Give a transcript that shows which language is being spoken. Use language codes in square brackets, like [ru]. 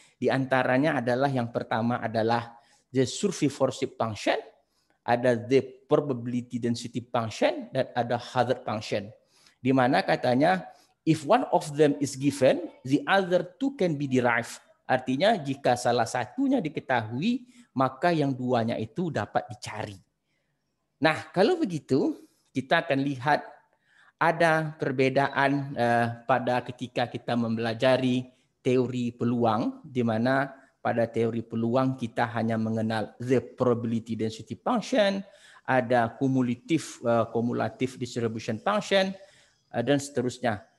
[id] Di antaranya adalah yang pertama adalah the survivorship function, ada the probability density function, dan ada hazard function. Di mana katanya [en] if one of them is given, the other two can be derived. [id] Artinya jika salah satunya diketahui, maka yang duanya itu dapat dicari. Nah, kalau begitu, kita akan lihat ada perbedaan pada ketika kita mempelajari teori peluang, di mana pada teori peluang kita hanya mengenal the probability density function, ada cumulative distribution function, dan seterusnya.